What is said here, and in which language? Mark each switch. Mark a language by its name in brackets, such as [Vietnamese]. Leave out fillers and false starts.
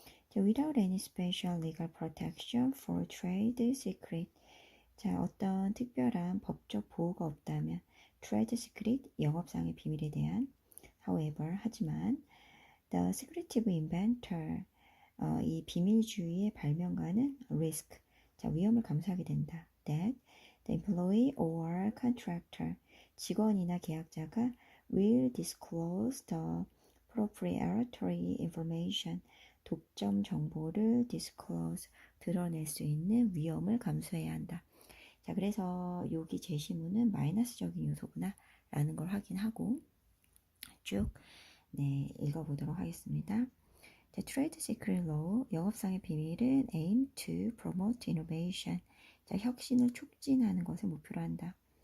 [Korean] 자, [English] without any special legal protection for trade secret, [Korean] 자, 어떤 특별한 법적 보호가 없다면 [English] trade secret, [Korean] 영업상의 비밀에 대한, [English] however, [Korean] 하지만 [English] the secretive inventor, [Korean] 이 비밀주의의 발명가는 [English] risk, [Korean] 자, 위험을 감수하게 된다. [English] That the employee or contractor, [Korean] 직원이나 계약자가 [English] will disclose the proprietary information, [Korean] 독점 정보를 [English] disclose, [Korean] 드러낼 수 있는 위험을 감수해야 한다. 자, 그래서 여기 제시문은 마이너스적인 요소구나 라는 걸 확인하고 쭉 네, 읽어보도록 하겠습니다. 자, [English] Trade Secret Law, [Korean] 영업상의 비밀은 [English] aim to promote innovation, [Korean] 자, 혁신을 촉진하는 것을 목표로 한다.